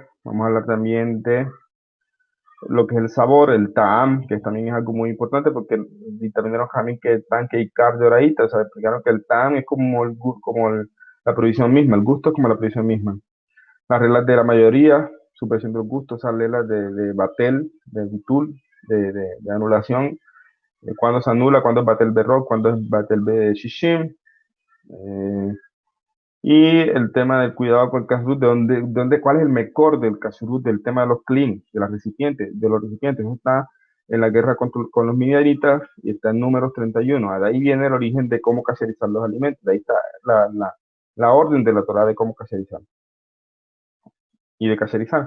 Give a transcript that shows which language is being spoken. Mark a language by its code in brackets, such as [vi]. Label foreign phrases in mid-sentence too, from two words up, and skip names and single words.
[es] Vamos a hablar también de lo que es el sabor, el ta'am, que también es algo muy importante, porque determinaron también que tan que hay de oraíta, o sea, explicaron que el ta'am es como la prohibición misma, el gusto es como la prohibición misma. Las reglas de la mayoría, supresión del gusto, esas reglas de batel, de bitul, de anulación, cuándo se anula, cuándo es [he] בטל ברוב, [es] cuándo es [he] בטל בשישים, [es] y el tema del cuidado con el kashrut, cuál es el mejor del kashrut, del tema de los clean, de los recipientes. Eso está en la guerra con los midianitas y está en Números 31. De ahí viene el origen de cómo kasherizar los alimentos. De ahí está la orden de la Torah de cómo kasherizar y de kasherizar.